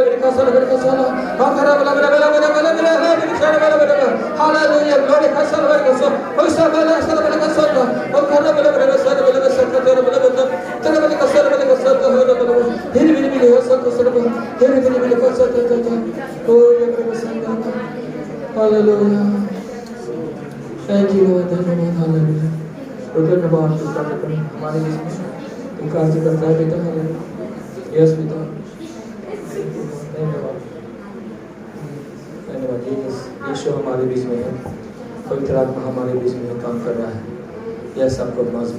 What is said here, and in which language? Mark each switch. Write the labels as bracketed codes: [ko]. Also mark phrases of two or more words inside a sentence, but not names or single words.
[en] bala kasa la bala kasa la, hokara bala bala bala bala bala bala bala bala bala bala bala, hallelujah, glory kasa la bala kasa, hosa bala kasa la bala kasa ta, hokara bala bala kasa la bala kasa ta ta bala bala, tara bala kasa la bala kasa ta hora bala bala, here bala bala hosa kasa la bala, here bala bala kasa ta ta ta, oh [hi] ya prabhu sangha, [en] hallelujah, thank you Lord, hallelujah. [hi] धन्यवाद हमारे बीच में तुम कार्य करता है पिता। यस पिता, धन्यवाद धन्यवाद। यीशु हमारे बीच में है, पवित्र आत्मा हमारे बीच में काम कर रहा है।